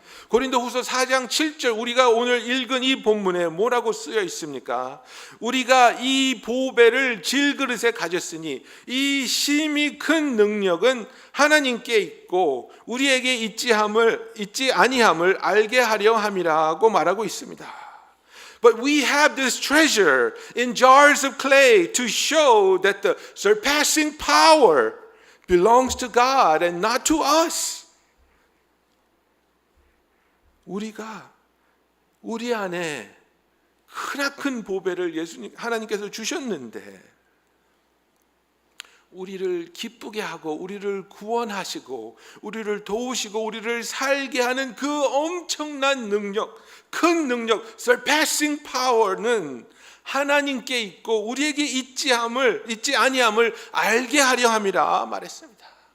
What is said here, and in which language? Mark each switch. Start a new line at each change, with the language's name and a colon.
Korean: 고린도후서 4장 7절 우리가 오늘 읽은 이 본문에 뭐라고 쓰여 있습니까? 우리가 이 보배를 질그릇에 가졌으니 이 심히 큰 능력은 하나님께 있고 우리에게 있지 아니함을 알게 하려 함이라고 말하고 있습니다.
English: But we have this treasure in jars of clay to show that the surpassing power belongs to God and not to us.
Korean: 우리가 우리 안에 크나큰 보배를 하나님께서 주셨는데 우리를 기쁘게 하고 우리를 구원하시고 우리를 도우시고 우리를 살게 하는 그 엄청난 능력, 큰 능력, surpassing power는 하나님께 있고 우리에게 있지 아니함을 알게 하려 함이라 말했습니다.